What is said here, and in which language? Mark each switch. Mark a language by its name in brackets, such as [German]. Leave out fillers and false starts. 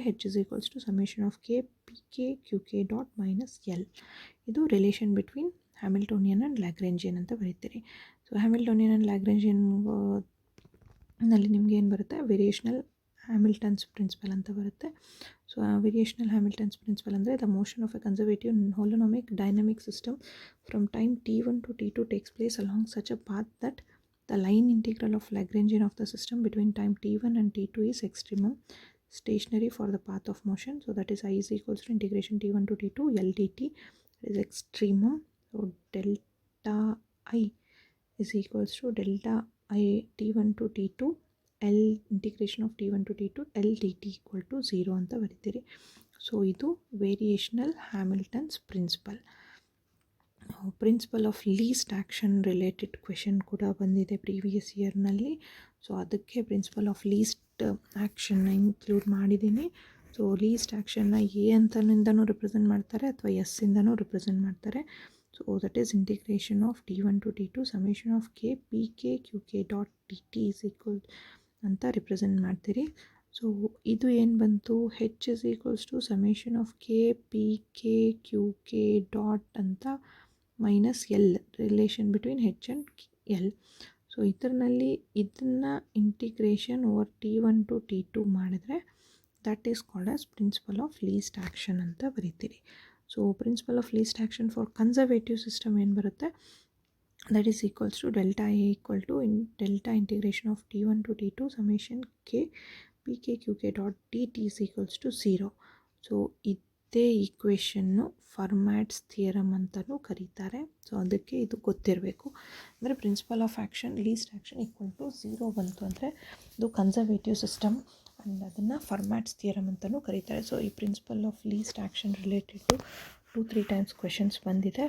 [English] H is equals to summation of K P K Q K dot minus L. [Kannada] ಇದು [English] relation between Hamiltonian and Lagrangian [Kannada] ಅಂತ ಬರೀತೀರಿ. So Hamiltonian and ಲ್ಯಾಗ್ರೆಂಜಿಯನ್ ನಲ್ಲಿ ನಿಮ್ಗೆ ಏನು ಬರುತ್ತೆ, ವೇರಿಯೇಷನಲ್ ಹ್ಯಾಮಿಲ್ಟನ್ಸ್ principal ಅಂತ ಬರುತ್ತೆ. [English] So variational Hamilton's principle ಅಂದರೆ the motion of a conservative holonomic dynamic system from time t1 to t2 takes place along such a path that the line integral of Lagrangian of the system between time t1 and t2 is extremum stationary for the path of motion. So that is I is equals to integration t1 to t2 L dt is extremum. So delta I is equals to delta I t1 to t2 L integration of t1 to t2 L dt equal to 0 [Kannada] ಅಂತ ಬರೀತೀರಿ. So ಇದು ವೇರಿಯೇಷನಲ್ ಹ್ಯಾಮಿಲ್ಟನ್ಸ್ principal. Principle of list action related question ಕೂಡ ಬಂದಿದೆ previous ಇಯರ್ನಲ್ಲಿ. So ಅದಕ್ಕೆ principle of list ಆ್ಯಕ್ಷನ್ನ include ಮಾಡಿದ್ದೀನಿ. So list ಆ್ಯಕ್ಷನ್ನ A ಅಂತನಿಂದನೂ represent ಮಾಡ್ತಾರೆ ಅಥವಾ S ಇಂದನೂ represent ಮಾಡ್ತಾರೆ. So that is integration of t1 to t2 summation of K P K Q K dot D T is equal ಅಂತ represent ಮಾಡ್ತೀರಿ. So ಇದು ಏನು ಬಂತು, H is equals to summation of K P K Q K dot ಅಂತ minus L, relation between H and L. So ಇದರಲ್ಲಿ ಇದನ್ನು integration over t1 to t2 ಮಾಡಿದ್ರೆ [English] that is called as principle of least action [Kannada] ಅಂತ ಬರೀತೀರಿ. So principle of list action for conservative system ಏನು ಬರುತ್ತೆ, [English] that is equals to delta A equal to delta integration of t1 to t2 summation k pk qk dot dt is equals to 0. [Kannada] So ಇದೇ ಈಕ್ವೇಷನ್ನು ಫರ್ಮ್ಯಾಟ್ಸ್ theorem ಅಂತಲೂ ಕರೀತಾರೆ. So ಅದಕ್ಕೆ ಇದು ಗೊತ್ತಿರಬೇಕು. ಅಂದರೆ principle of action list action equal to 0 ಬಂತು ಅಂದರೆ ಇದು ಕನ್ಸರ್ವೇಟಿವ್ ಸಿಸ್ಟಮ್ ಆ್ಯಂಡ್ ಅದನ್ನು ಫರ್ಮ್ಯಾಟ್ಸ್ ಥಿಯರಮ್ ಅಂತಲೂ ಕರೀತಾರೆ. ಸೊ ಈ principle of list action related 2-3 times questions ಬಂದಿದೆ.